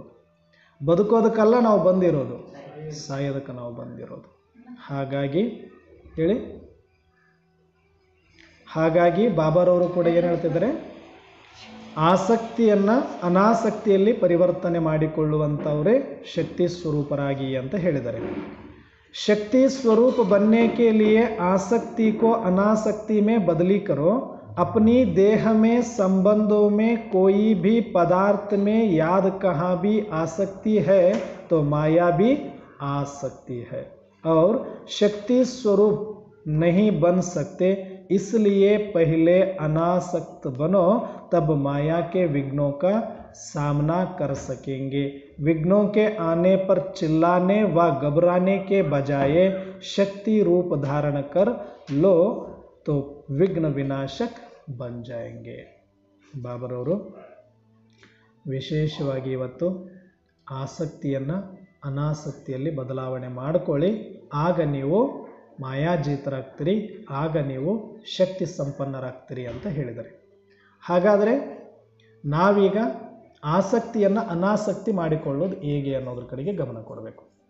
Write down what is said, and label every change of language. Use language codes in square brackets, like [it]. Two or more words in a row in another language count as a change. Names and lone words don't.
[kn] ಬದುಕೋದಕ್ಕಲ್ಲ ನಾವು ಬಂದಿರೋದು, ಸಾಯೋದಕ್ಕೆ ನಾವು ಬಂದಿರೋದು. ಹಾಗಾಗಿ ಬಾಬಾರವರು ಕೂಡ ಏನು ಹೇಳ್ತಿದ್ದಾರೆ, ಆಸಕ್ತಿಯನ್ನು ಅನಾಸಕ್ತಿಯಲ್ಲಿ ಪರಿವರ್ತನೆ ಮಾಡಿಕೊಳ್ಳುವಂಥವರೇ ಶಕ್ತಿ ಸ್ವರೂಪರಾಗಿ ಅಂತ ಹೇಳಿದ್ದಾರೆ. [hi] शक्ति स्वरूप बनने के लिए आसक्ति को अनासक्ति में बदली करो. अपनी देह में संबंधों में कोई भी पदार्थ में याद कहाँ भी आसक्ति है तो माया भी आसक्ति है और शक्ति स्वरूप नहीं बन सकते. इसलिए पहले अनासक्त बनो, तब माया के विघ्नों का सामना कर सकेंगे. विघ्नों के आने पर चिल्लाने व घबराने के बजाय शक्ति रूप धारण कर लो तो विघ्न विनाशक बन जाएंगे. [kn] ಬಾಬಾರವರು ವಿಶೇಷವಾಗಿ ಇವತ್ತು ಆಸಕ್ತಿಯನ್ನು ಅನಾಸಕ್ತಿಯಲ್ಲಿ ಬದಲಾವಣೆ ಮಾಡಿಕೊಳ್ಳಿ, ಆಗ ನೀವು ಮಾಯಾಜೀತರಾಗ್ತೀರಿ, ಆಗ ನೀವು ಶಕ್ತಿ ಸಂಪನ್ನರಾಗ್ತೀರಿ ಅಂತ ಹೇಳಿದ್ದಾರೆ. ಹಾಗಾದರೆ ನಾವೀಗ ಆಸಕ್ತಿಯನ್ನು ಅನಾಸಕ್ತಿ ಮಾಡಿಕೊಳ್ಳೋದು ಹೇಗೆ ಅನ್ನೋದ್ರ ಕಡೆಗೆ ಗಮನ ಕೊಡಬೇಕು.